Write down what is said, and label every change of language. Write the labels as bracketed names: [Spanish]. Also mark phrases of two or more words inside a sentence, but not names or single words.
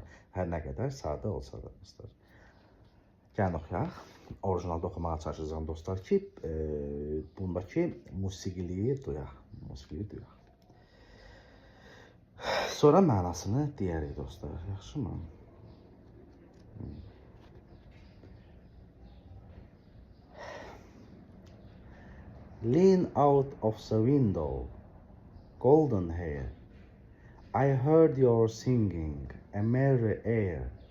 [Azerbaijani] Hər nə qədər sadə olsa da dostlar. Gəlin oxuyaq. Orijinalda oxumağa çalışacağım dostlar ki, bundakı musiqiliyi duyaq. Sonra mənasını deyərik dostlar. Yaxşı mı? [English] Lean out of the window, golden hair. I heard your singing, a merry air.